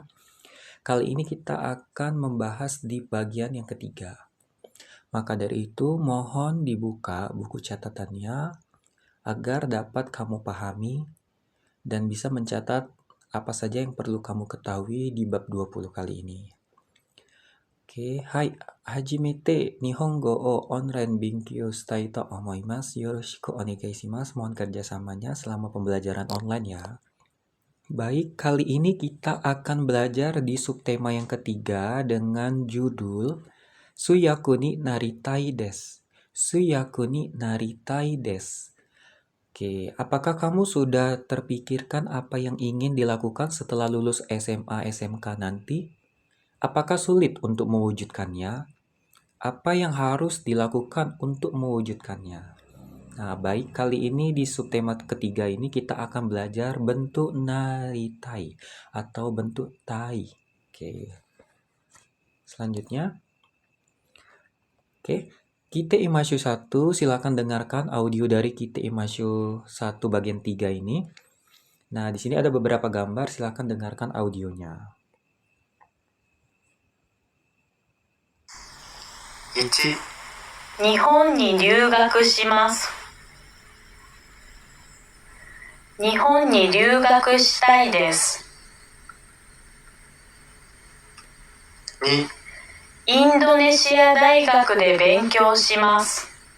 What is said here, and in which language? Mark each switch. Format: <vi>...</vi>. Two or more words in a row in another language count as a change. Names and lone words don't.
<id>Kali ini kita akan membahas di bagian yang ketiga. Maka dari itu mohon dibuka buku catatannya agar dapat kamu pahami dan bisa mencatat apa saja yang perlu kamu ketahui di bab 20 kali ini. Oke, hai,</id> <ja>はじめて日本語をオンライン勉強したいと思います. よろしくお願いします.</ja> <id>Mohon kerjasamanya selama pembelajaran online ya. Baik, kali ini kita akan belajar di subtema yang ketiga dengan judul Suyaku ni naritai desu. Suyaku ni naritai desu. Oke, apakah kamu sudah terpikirkan apa yang ingin dilakukan setelah lulus SMA, SMK nanti? Apakah sulit untuk mewujudkannya? Apa yang harus dilakukan untuk mewujudkannya? Nah, baik, kali ini di subtema ketiga ini kita akan belajar bentuk naritai atau bentuk tai. Oke. Selanjutnya. Oke. Kite Imashu 1, silakan dengarkan audio dari Kite Imashu 1 bagian 3 ini. Nah, di sini ada beberapa gambar, silakan dengarkan audionya.</id> <ja>1. 日本に留学します。日本に留学したいです。 2. インドネシア大学で勉強します。</ja>